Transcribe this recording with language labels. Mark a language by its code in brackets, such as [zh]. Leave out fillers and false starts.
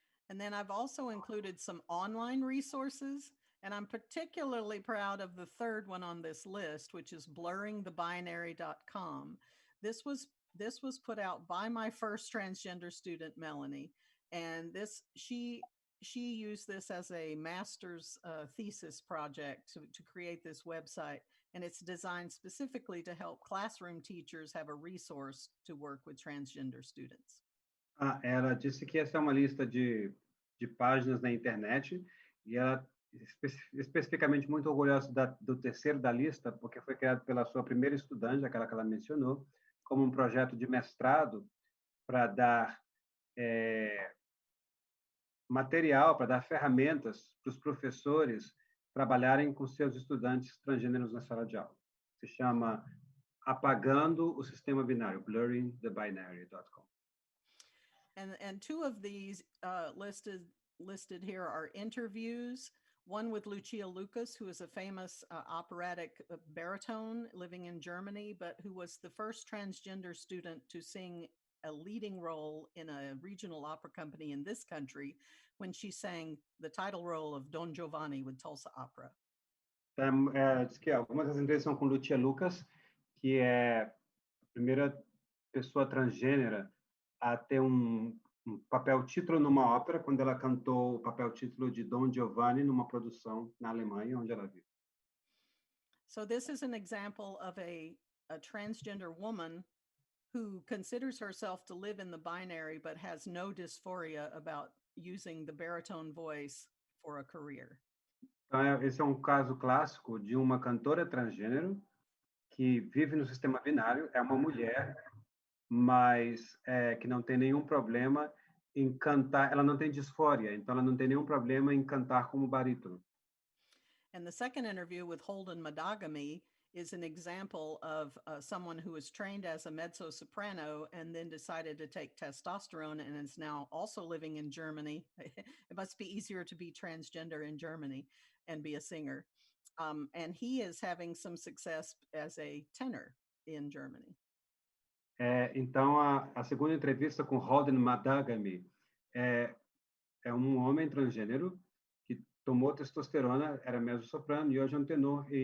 [en] And then I've also included some online resources, and I'm particularly proud of the third one on this list, which is blurringthebinary.com. This was put out by my first transgender student, Melanie, and she used this as a master's thesis project to create this website, and it's designed specifically to help classroom teachers have a resource to work with transgender students. [pt] Ela disse que essa é uma lista de páginas na internet e ela especificamente muito orgulhosa do terceiro da lista, porque foi criado pela sua primeira estudante, aquela que ela mencionou, como um projeto de mestrado para dar material, para dar ferramentas para os professores trabalharem com seus estudantes transgêneros na sala de aula. Se chama Apagando o Sistema Binário, blurringthebinary.com. [en] And two of these listed here are interviews, one with Lucia Lucas, who is a famous operatic baritone living in Germany, but who was the first transgender student to sing a leading role in a regional opera company in this country when she sang the title role of Don Giovanni with Tulsa Opera. [pt] Diz que algumas das entrevistas são com Lucia Lucas, que é a primeira pessoa transgênera a ter um papel título numa ópera, quando ela cantou o papel título de Don Giovanni numa produção na Alemanha, onde ela vive. [en] So this is an example of a transgender woman who considers herself to live in the binary but has no dysphoria about using the baritone voice for a career. [pt] Então, esse é um caso clássico de uma cantora transgênero que vive no sistema binário, é uma mulher, mas que não tem nenhum problema em cantar, ela não tem disfória, então ela não tem nenhum problema em cantar como barítono. [en] And the second interview with Holden Madagami is an example of someone who was trained as a mezzo-soprano and then decided to take testosterone and is now also living in Germany. It must be easier to be transgender in Germany and be a singer. And he is having some success as a tenor in Germany. [pt] Então, a segunda entrevista com Holden Madagami é um homem transgênero que tomou testosterona, era mezzo-soprano e hoje é um tenor.